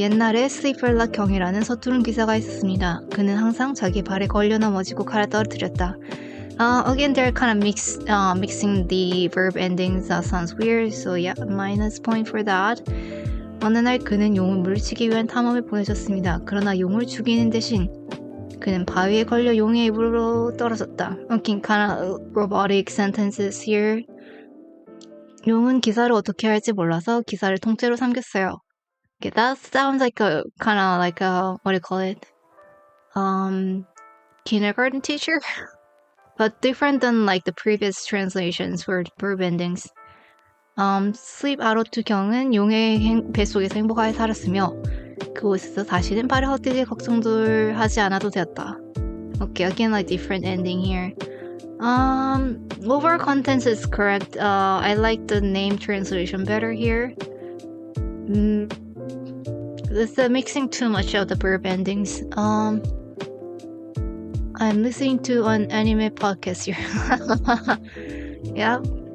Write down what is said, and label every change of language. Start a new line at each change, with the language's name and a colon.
Korean: 옛날에 sleeper 경이라는 서투른 기사가 있었습니다. 그는 항상 자기 발에 걸려 넘어지고 칼을 떨어뜨렸다.
English: Again, they're kind of mixing the verb endings. That sounds weird. So yeah, minus point for that.
Korean: 어느 날 그는 용을 물리치기 위한 탐험을 보내셨습니다. 그러나 용을 죽이는 대신 그는 바위에 걸려 용의 입으로 떨어졌다.
English: Okay, kind of robotic sentences here.
Korean: 용은 기사를 어떻게 할지 몰라서 기사를 통째로 삼켰어요.
English: Okay, that sounds like a kind of like a what do you call it? Kindergarten teacher, but different than like the previous translations for verb endings.
Korean: sleep 아로투 경은 용의 뱃속에서 행복하게 살았으며 그곳에서 다시는 발을 헛디딜 걱정들 하지 않아도 되었다.
English: Okay, again like different ending here. Overall contents is correct. I like the name translation better here. It's mixing too much of the verb endings. I'm listening to an anime podcast here. Yep.